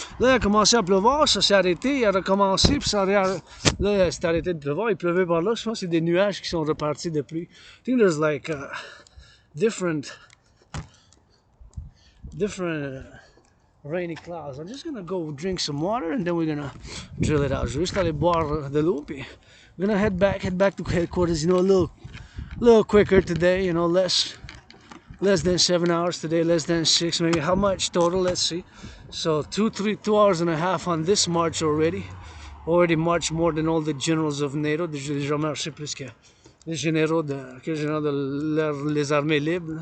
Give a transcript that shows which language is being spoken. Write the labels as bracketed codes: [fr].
[fr] Là, il a commencé à pleuvoir, ça s'est arrêté, il a recommencé, puis ça là, il s'est arrêté de pleuvoir, il pleuvait par là. Je pense que c'est des nuages qui sont repartis de pluie. [en] I think there's like different rainy clouds. I'm just gonna go drink some water and then we're gonna drill it out. [fr] Je vais juste aller boire de l'eau, puis [en] we're gonna head back to headquarters. You know, a little quicker today. You know, less than 7 hours today, less than 6. Maybe how much total? Let's see. So 2 hours and a half on this march already. Already marched more than all the generals of NATO. [fr] J'ai déjà marché plus que les généraux de les armées libres.